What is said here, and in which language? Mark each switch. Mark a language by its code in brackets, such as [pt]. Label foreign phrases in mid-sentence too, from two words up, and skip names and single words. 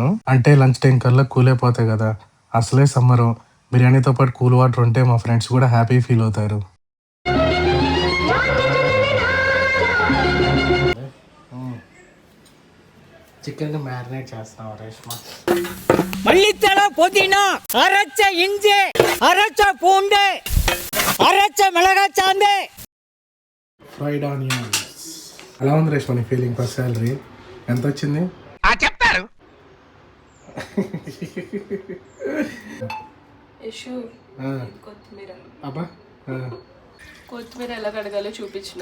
[te] అంటే [en] lunch time [te] కల్లా కూల్ అయిపోతాయి కదా. అసలే సమ్మర్, బిర్యానీతో పాటు [en] cool water [te] ఉంటే మా ఫ్రెండ్స్ కూడా [en] happy feel [te] అవుతారు. [en] chicken marinate [te] చేస్తాం రేష్మా. மல்லித்தலை புதினா அரைச்ச இஞ்சி அரைச்ச பூண்டு அரைச்ச மிளகாய் சாந்து [en] Fried onions. [te] ఎలా ఉంది రేష్మా నీ ఫీలింగ్ [en] first salary [te] ఎంత వచ్చింది? చెప్తారు కొత్తిమీర అబ్బా కొత్తిమీర ఎలా కడగాలో చూపించిన.